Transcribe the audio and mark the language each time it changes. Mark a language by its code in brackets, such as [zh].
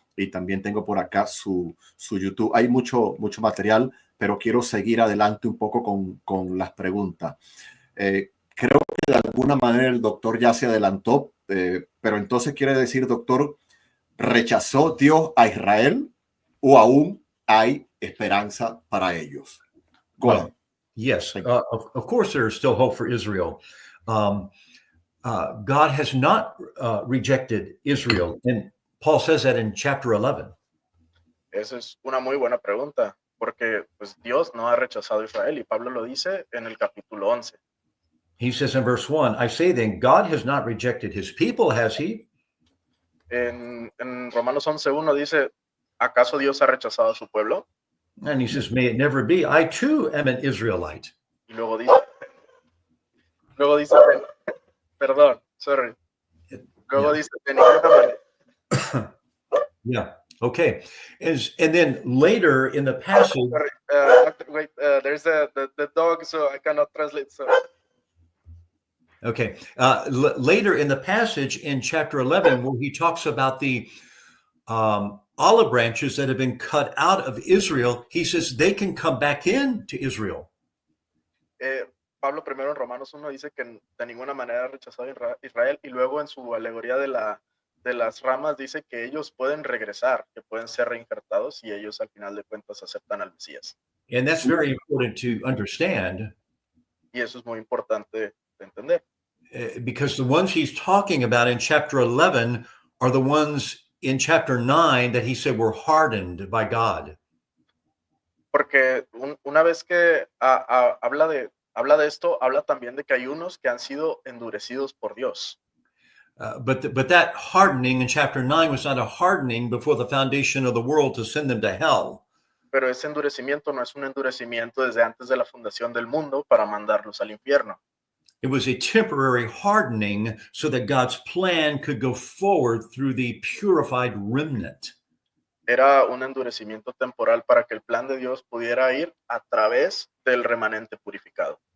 [es] Y también tengo por acá su YouTube. Hay mucho material, pero quiero seguir adelante un poco con las preguntas. Creo que de alguna manera el doctor ya se adelantó, pero entonces quiere decir, doctor, ¿rechazó Dios a Israel o aún hay esperanza para ellos? [en] Well, Yes, of course, there is still hope for Israel. God has not rejected Israel, and Paul says that in chapter 11. [es] Esa es una muy buena pregunta, porque pues Dios no ha rechazado a Israel y Pablo lo dice en el capítulo 11. [en] He says in verse 1, I say then, God has not rejected his people, has he? [es] En Romanos 11:1 dice, ¿acaso Dios ha rechazado a su pueblo? [en] And he says, may it never be. I too am an Israelite. [es] Y luego dice, perdón, [en] sorry. [es] Luego dice, de ninguna manera. [en] Yeah. Okay. And then later in the passage. Sorry, wait, there's the dog, so I cannot translate. So. Okay. Later in the passage in chapter 11, where he talks about the olive branches that have been cut out of Israel, he says they can come back in to Israel. [es] Pablo primero en Romanos 1 dice que de ninguna manera ha rechazado a Israel, y luego en su alegoría de las ramas dice que ellos pueden regresar, que pueden ser reinjertados y ellos al final de cuentas aceptan al Mesías. [en] And that's very important to understand. [es] Y eso es muy importante de entender. [en] Because the ones he's talking about in chapter 11 are the ones in chapter 9 that he said were hardened by God. [es] Porque una vez que habla de esto, habla también de que hay unos que han sido endurecidos por Dios. [en] But that hardening in chapter 9 was not a hardening before the foundation of the world to send them to hell. [es] Pero ese endurecimiento no es un endurecimiento desde antes de la fundación del mundo para mandarlos al infierno. [en] It was a temporary hardening so that God's plan could go forward through the purified remnant. [es] Era un endurecimiento temporal para que el plan de Dios pudiera ir a través del remanente purificado.